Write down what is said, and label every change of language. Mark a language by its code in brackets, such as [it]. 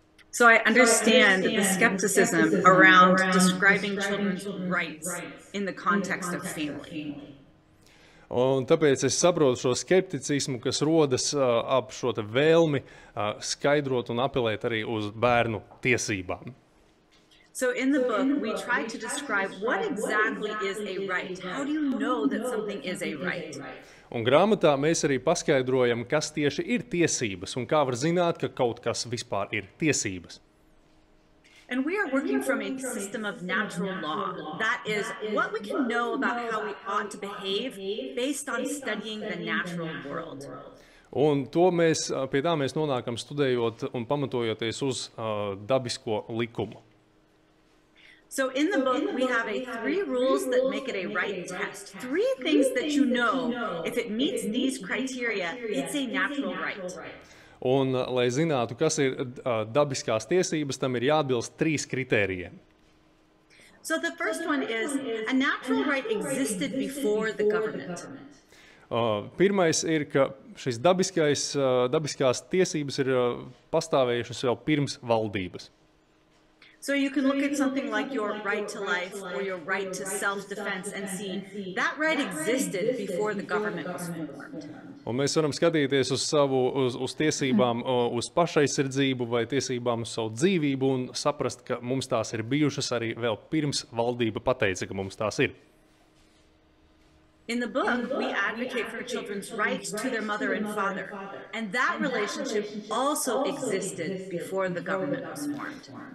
[en] So I understand the skepticism around describing children's rights in the context of family. [lv] Un tāpēc es saprotu šo skepticismu, kas rodas ap šo te vēlmi skaidrot un apelēt arī uz bērnu tiesībām. [en] So in the book, we try to describe what exactly is a right. How do you know that something is a right? [lv] Un grāmatā mēs arī paskaidrojam, kas tieši ir tiesības un kā var zināt, ka kaut kas vispār ir tiesības. [en] And we are working from a system of natural law. That is what we can know about how we ought to behave based on studying the natural world. [lv] Un pie tā mēs nonākam studējot un pamatojoties uz dabisko likumu. [en] So in the book, we have 3 rules that make it a right test. 3 things that you know, if it meets these criteria, it's a natural right. [lv] Un, lai zinātu, kas ir dabiskās tiesības, tam ir jāatbilst 3 kritērijiem. [en] So the first one is a natural right existed before the government. [lv] Pirmais ir, ka šis dabiskās tiesības ir pastāvējušas jau pirms valdības. [en] So you can look at something like your right to life or your right to self-defense and see that right existed before the government was formed. [lv] Un mēs varam skatīties uz tiesībām uz pašaizsardzību vai tiesībām uz savu dzīvību un saprast, ka mums tās ir bijušas arī vēl pirms valdība pateica, ka mums tās ir. [en] In the book, we advocate for children's rights to their mother and father, and that relationship also existed before the government was formed.